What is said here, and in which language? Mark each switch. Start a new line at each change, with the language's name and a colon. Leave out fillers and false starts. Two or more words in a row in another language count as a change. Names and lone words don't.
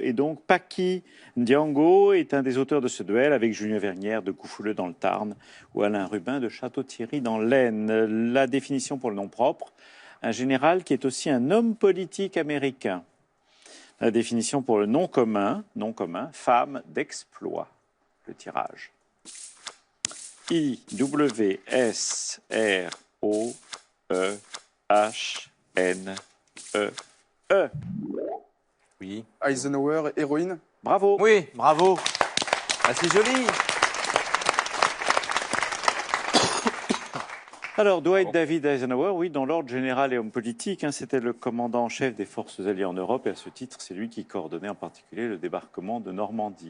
French: Et donc, Paki Ndiango est un des auteurs de ce duel avec Julien Vernière de Coufouleux dans le Tarn ou Alain Rubin de Château-Thierry dans l'Aisne. La définition pour le nom propre, un général qui est aussi un homme politique américain. La définition pour le nom commun, femme d'exploit. Le tirage. I-W-S-R-O-E-H-N-E-E. Oui. Eisenhower, héroïne. Bravo. Oui, bravo. Ah, c'est joli. Alors, Dwight David Eisenhower, oui, dans l'ordre général et homme politique, hein, c'était le commandant en chef des forces alliées en Europe et à ce titre, c'est lui qui coordonnait en particulier le débarquement de Normandie.